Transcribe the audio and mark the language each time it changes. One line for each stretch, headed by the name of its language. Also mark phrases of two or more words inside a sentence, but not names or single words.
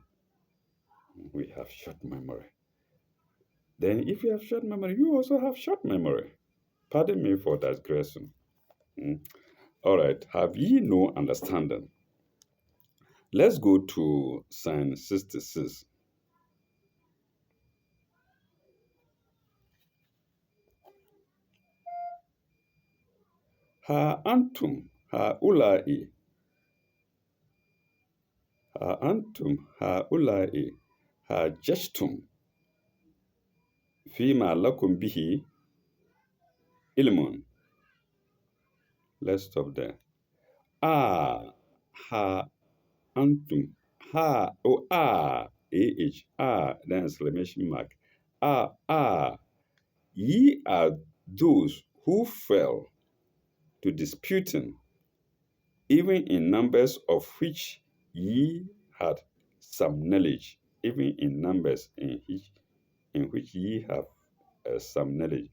English: We have short memory. Then, if you have short memory, you also have short memory. Pardon me for digression. Mm. All right. Have ye no understanding? Let's go to Psalm 66.
Arabic: ها أنتم هؤلاء، ها أنتم هؤلاء، حاججتم فيما لكم به علم.
English: Let's stop there.
Arabic: آه، ها أنتم، ها,
English: oh, then exclamation mark. Ye are those who fell to disputing, even in numbers of which ye had some knowledge, even in numbers in which ye have some knowledge.